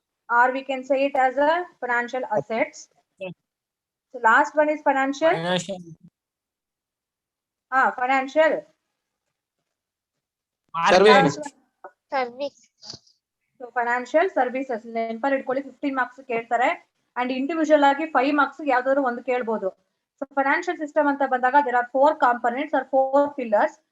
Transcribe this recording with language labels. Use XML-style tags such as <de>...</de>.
<en>or we can say it as a financial assets. So last one is financial financial Service.</en> <kn>So financial services ನೆನಪಲ್ಲಿ ಇಟ್ಕೊಳ್ಳಿ. 15 marks ಕೇಳ್ತಾರೆ and individual ಆಗಿ 5 marks ಯಾವ್ದಾದ್ರು ಒಂದು ಕೇಳ್ಬೋದು.</kn> <en>So financial system</en> <kn>ಅಂತ ಬಂದಾಗ</kn> <en>there are 4 components or 4 pillars.</en>